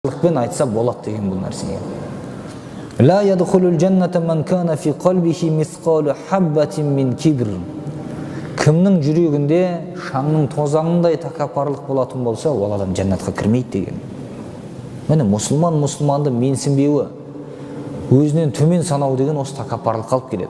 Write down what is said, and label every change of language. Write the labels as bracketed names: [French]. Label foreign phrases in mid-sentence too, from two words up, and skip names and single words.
[Kazakh] Пен айтса болады деген бұл нәрсеге. [Arabic] لا يدخل الجنة من كان في قلبه مثقال حبة من كبر. [Kazakh] Кімнің жүрегінде шаңның тозаңындай тәкаппарлық болатын болса, ол адам жәннатқа кірмейді деген. Міне мұсылманды менсінбеуі, өзінен төмен санау деген осы тәкаппарлық қалып келеді.